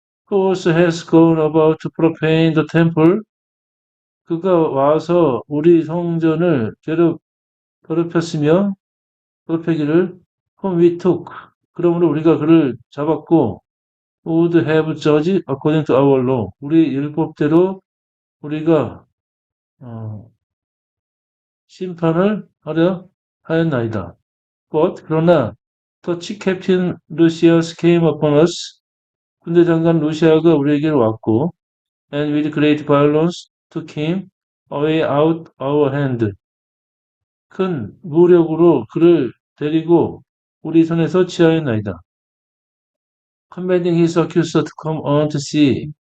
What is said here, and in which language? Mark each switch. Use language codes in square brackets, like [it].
[en] Who also has gone about to profane the temple. [ko] 그가 와서 우리 성전을 더럽히기를 [en] whom we took. [ko] 그러므로 우리가 그를 잡았고 [en] would have judged according to our law. [ko] 우리 율법대로 우리가 심판을 하려 하였나이다. [en] But [ko] 그러나 [en] the chief captain Lucius came upon us. [ko] 군대 장관 루시아가 우리에게로 왔고 [en] and with great violence took him away out our hand. [ko] 큰 무력으로 그를 데리고 우리 손에서 취하였나이다. [en] Commanding his accuser to come on to see.